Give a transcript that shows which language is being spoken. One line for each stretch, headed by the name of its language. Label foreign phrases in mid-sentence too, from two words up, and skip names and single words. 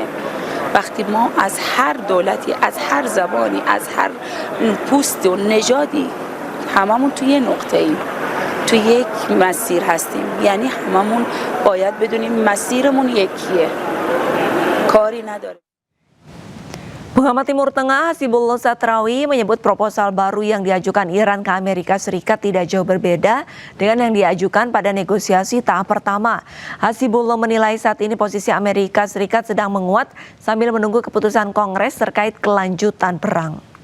Persian: وقتی ما از هر دولتی، از هر زبانی، از هر پوست و نژادی هممون توی نقطه ایم، توی یک مسیر هستیم، یعنی هممون باید بدونیم مسیرمون یکیه، کاری نداره.
Indonesian: Pengamat Timur Tengah Hasibullah Satrawi menyebut proposal baru yang diajukan Iran ke Amerika Serikat tidak jauh berbeda dengan yang diajukan pada negosiasi tahap pertama. Hasibullah menilai saat ini posisi Amerika Serikat sedang menguat sambil menunggu keputusan Kongres terkait kelanjutan perang.